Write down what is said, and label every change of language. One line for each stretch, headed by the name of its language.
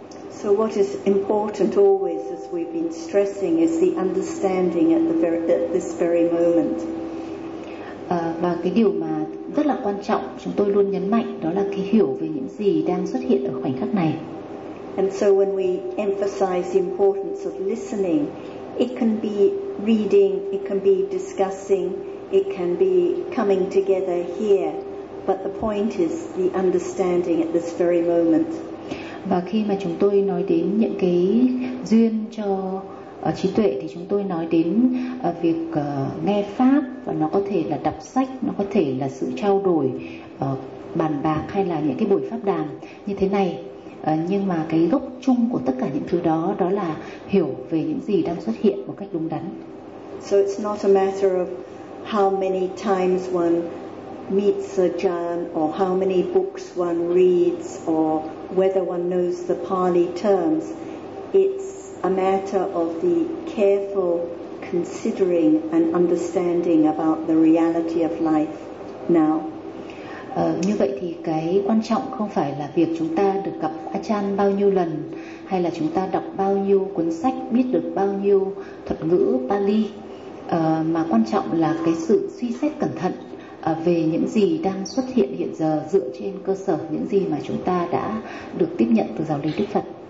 English: So what is important always, as we've been stressing, is the understanding at the very, at this very moment.
Vietnamese: Và cái điều mà rất là quan trọng chúng tôi luôn nhấn mạnh đó là cái hiểu về những gì đang xuất hiện ở khoảnh khắc này.
English: And so when we emphasize the importance of listening, it can be reading, it can be discussing, it can be coming together here, but the point is the understanding at this very moment.
Vietnamese: Và khi mà chúng tôi nói đến những cái duyên cho trí tuệ thì chúng tôi nói đến việc nghe pháp, và nó có thể là đọc sách, nó có thể là sự trao đổi bàn bạc hay là những cái buổi pháp đàm như thế này, nhưng mà cái gốc chung của tất cả những thứ đó đó là hiểu về những gì đang xuất hiện một cách đúng đắn.
English: So it's not a matter of how many times one meets a jhan, or how many books one reads, or whether one knows the Pali terms. It's a matter of the careful considering and understanding about the reality of life now.
Vietnamese: Như vậy thì cái quan trọng không phải là việc chúng ta được gặp Achan bao nhiêu lần, hay là chúng ta đọc bao nhiêu cuốn sách, biết được bao nhiêu thuật ngữ Pali, mà quan trọng là cái sự suy xét cẩn thận về những gì đang xuất hiện hiện giờ, dựa trên cơ sở những gì mà chúng ta đã được tiếp nhận từ giáo lý Đức Phật.